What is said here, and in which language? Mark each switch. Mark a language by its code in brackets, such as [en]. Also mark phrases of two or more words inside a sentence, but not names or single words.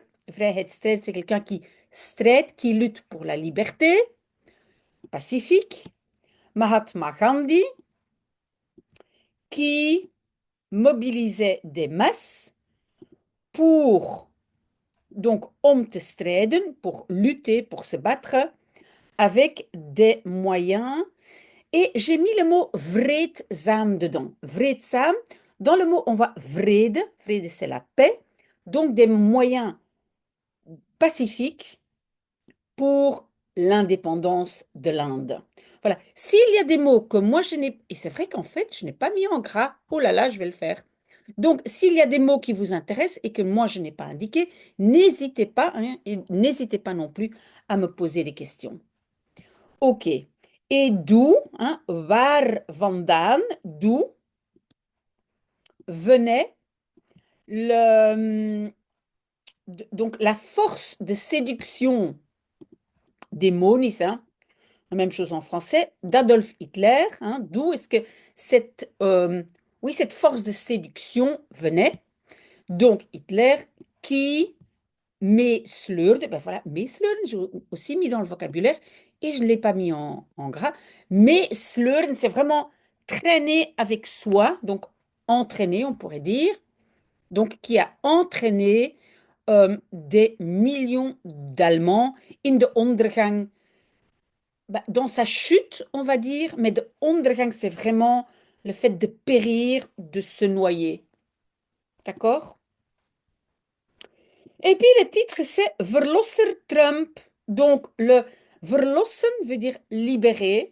[fr] Vrijheidsstrijder, c'est quelqu'un qui strijdt, qui lutte pour la liberté, pacifique. Mahatma Gandhi, qui mobilisait des masses pour, donc, [nl] om te strijden, [fr] pour lutter, pour se battre, avec des moyens. Et j'ai mis le mot vreedzaam dedans. Vreedzaam, dans le mot, on voit vrede. Vrede, c'est la paix. Donc, des moyens pacifiques pour l'indépendance de l'Inde. Voilà. S'il y a des mots que moi je n'ai, et c'est vrai qu'en fait, je n'ai pas mis en gras, oh là là, je vais le faire. Donc, s'il y a des mots qui vous intéressent et que moi je n'ai pas indiqué, n'hésitez pas, hein, et n'hésitez pas non plus à me poser des questions. Ok. Et d'où, hein, [nl] waar vandaan, [fr] d'où venait le, donc la force de séduction des mots, hein, la même chose en français, d'Adolf Hitler, hein, d'où est-ce que cette, oui, cette force de séduction venait. Donc Hitler qui meesleurde, ben voilà, meesleurden, j'ai aussi mis dans le vocabulaire et je ne l'ai pas mis en gras. Meesleurden, c'est vraiment traîner avec soi, donc entraîner, on pourrait dire, donc qui a entraîné des millions d'Allemands [nl] in de ondergang, [fr] bah, dans sa chute, on va dire, mais [nl] de ondergang, [fr] c'est vraiment le fait de périr, de se noyer. D'accord? Et puis le titre, c'est Verlosser Trump. Donc le verlossen veut dire libérer.